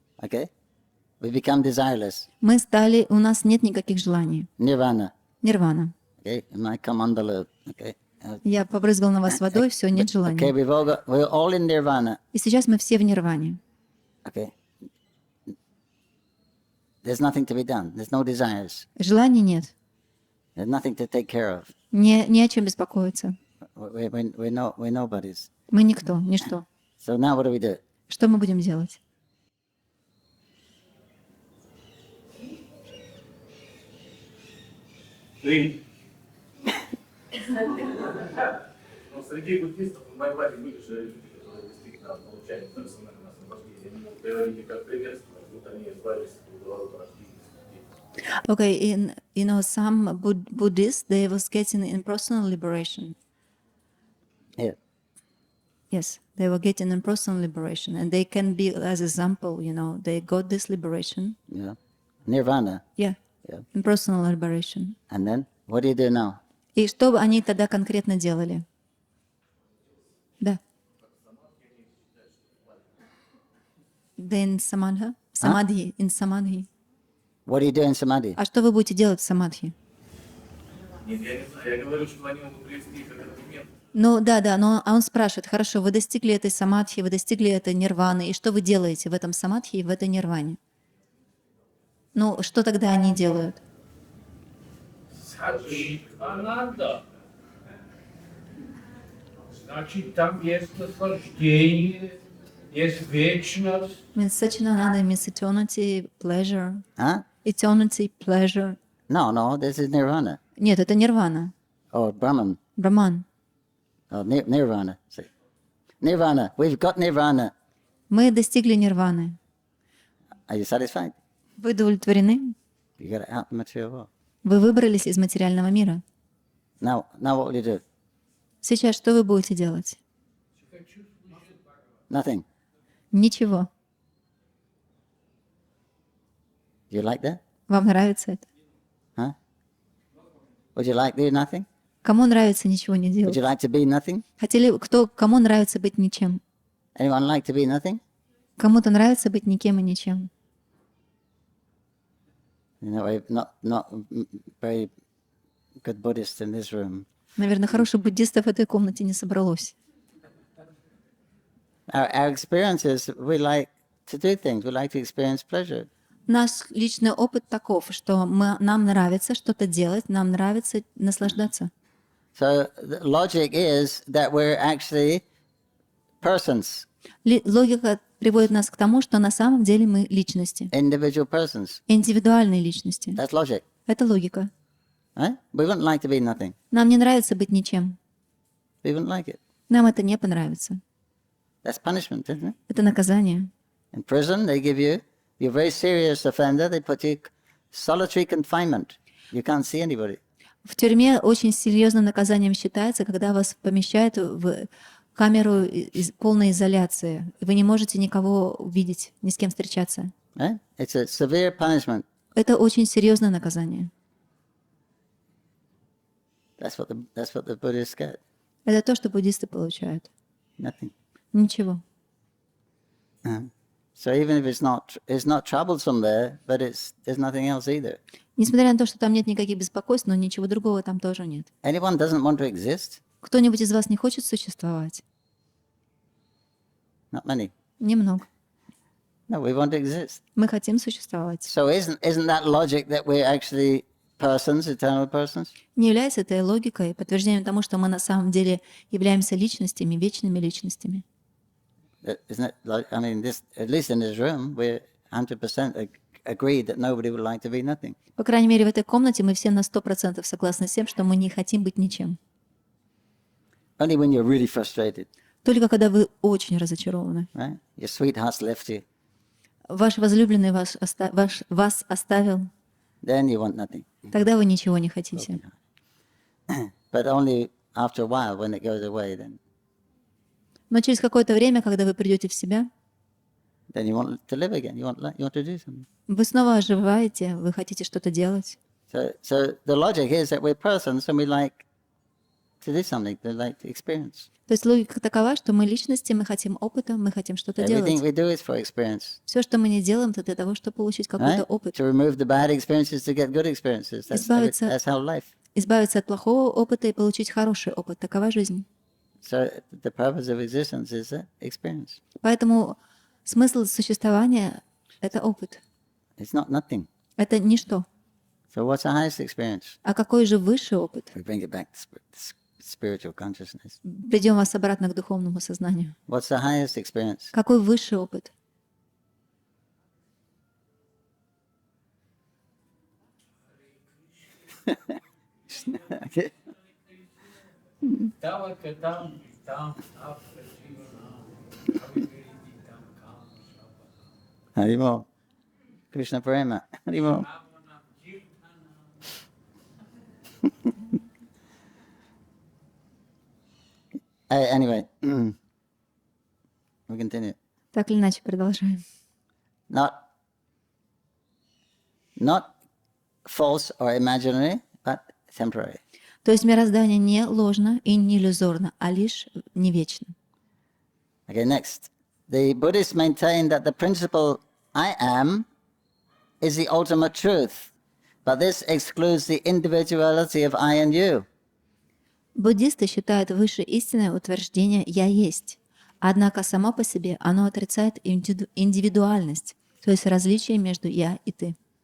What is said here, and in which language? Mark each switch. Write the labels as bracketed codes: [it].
[en] Okay? We become desireless. [ru] Мы стали, у нас нет никаких желаний. [en] Nirvana. [ru] Нирвана. [en] Okay? And I come on the loop. Okay? [ru] Я побрызгал на вас водой, все, нет [en] Okay, [ru] желания. [en] we're all in nirvana. [ru] И сейчас мы все в нирване. [en] Okay? There's nothing to be done. There's no desires. [ru] Желаний нет. [en] There's nothing to take care of. [ru] Не о чем беспокоиться. [en] We're nobodies. [ru] Мы никто, ничто. [en] So now what do? [ru] Что мы будем делать? Среди буддистов в Майапуре были же люди, которые действительно получали персональное освобождение. Они приводили как пример, что они избавились от уголовного рождения. [en] Okay, some Buddhists, they was getting impersonal liberation. Yeah. Yes, they were getting impersonal liberation, and they can be as example. They got this liberation. Yeah. Nirvana. Yeah. Impersonal liberation. And then what do you do now? [ru] И что они тогда конкретно делали? Да. [en] Then samadha, samadhi, in samadhi. What do you do in samadhi? [ru] А что вы будете делать в самадхи? Нет, я не знаю, я говорю, что они могут привести как аргумент. Ну да, но он спрашивает, хорошо, вы достигли этой самадхи, вы достигли этой нирваны, и что вы делаете в этом самадхи и в этой нирване? Ну, что тогда они делают? Ананда. Значит, там есть наслаждение, есть вечность. [en] Means Sachinananda means eternity, pleasure. Huh? Eternity, pleasure. No, this is nirvana. [ru] Нет, это нирвана. [en] Or Brahman. [ru] Браман. [en] Oh, nirvana. See. Nirvana. We've got nirvana. [ru] Мы достигли нирваны. [en] Are you satisfied? [ru] Вы удовлетворены? [en] You got out the material world. [ru] Вы выбрались из материального мира. [en] Now what will you do? [ru] Сейчас что вы будете делать? [en] Nothing. [ru] Ничего. [en] You like that? [ru] Вам нравится это? Huh? [en] Would you like to do nothing? [ru] Кому нравится ничего не [en] Would [ru] делать? [en] you like to be nothing? [ru] Кому нравится быть ничем? [en] Anyone like to be nothing? [ru] Кому-то нравится быть никем и ничем. [en] Not very good Buddhist in this room. [ru] Наверное, хороших буддистов в этой комнате не собралось. [en] Our experience is we like to do things. We like to experience pleasure. [ru] Наш личный опыт таков, что нам нравится что-то делать, нам нравится наслаждаться. [en] So the logic is that we're actually persons, [ru] Логика приводит нас к тому, что на самом деле мы личности, [en] individual persons. [ru] индивидуальные личности. [en] That's logic, [ru] Это логика. [en] right? We wouldn't like to be nothing. [ru] Нам не нравится быть ничем. [en] We wouldn't like it. [ru] Нам это не понравится. [en] That's punishment, isn't it? [ru] Это наказание. [en] In prison, they give you're a very serious offender, they put you solitary confinement. You can't see anybody. [ru] В тюрьме очень серьезным наказанием считается, когда вас помещают в камеру полной изоляции. Вы не можете никого увидеть, ни с кем встречаться. [en] Right? It's a severe punishment. [ru] Это очень серьезное наказание. [en] That's what the Buddhists get. [ru] Это то, что буддисты получают. [en] Nothing. [ru] Ничего. [en] So even if it's not troublesome there, but there's nothing else either. [ru] Несмотря на то, что там нет никаких беспокойств, но ничего другого там тоже нет. [en] Anyone doesn't want to exist? [ru] Кто-нибудь из вас не хочет существовать? [en] Not many. [ru] Немного. [en] No, we want to exist. [ru] Мы хотим существовать. [en] So isn't that logic that we're actually persons, eternal persons? [ru] Не является этой логикой подтверждением тому, что мы на самом деле являемся личностями, вечными личностями? [en] Isn't it like, I mean, at least in this room, we're 100% agreed that nobody would like to be nothing. [ru] По крайней мере, в этой комнате мы все на 100% согласны с тем, что мы не хотим быть ничем. [en] Only when you're really frustrated, [ru] Только когда вы очень разочарованы. [en] right? Your sweetheart's left you, [ru] Ваш возлюбленный вас оставил, [en] then you want nothing. [ru] тогда вы ничего не хотите. [en] But only after a while, when it goes away, then [ru] Но через какое-то время, когда вы придете в себя, [en] you want to live again. You want to do something. [ru] вы снова оживаете, вы хотите что-то делать. [en] So the logic is that we're persons and we like to do something, we like to experience. [ru] То есть логика такова, что мы личности, мы хотим опыта, мы хотим что-то [en] Everything [ru] делать. [en] we do is for experience. [ru] Все, что мы не делаем, это для того, чтобы получить какой-то [en] Right? [ru] опыт. [en] To remove the bad experiences to get good experiences. [ru] Избавиться- [en] That's how life. [ru] Избавиться от плохого опыта и получить хороший опыт. Такова жизнь. [en] So the purpose of existence is experience. [ru] Поэтому смысл существования — это опыт. [en] It's not nothing. [ru] Это ничто. [en] So what's the highest experience? [ru] А какой же высший опыт? [en] We bring it back to spiritual consciousness. [ru] Ведем вас обратно к духовному сознанию. [en] What's the highest experience? [ru] Какой высший опыт? [en] Okay. [sa] Tava katam tam apajivana avivedidam kama Harimo. Krishna Prema. Harimo. shavanam kirtanam. [en] Anyway, we continue. [ru] Так или иначе, продолжаем. [en] Not false or imaginary, but temporary. [ru] То есть мироздание не ложно и не иллюзорно, а лишь не вечно. [en] Okay, next. The Buddhists maintain that the principle I am is the ultimate truth, but this excludes the individuality of I and you. [ru] Буддисты считают выше истинное утверждение «я есть», однако само по себе оно отрицает индивидуальность, то есть различие между «я» и «ты».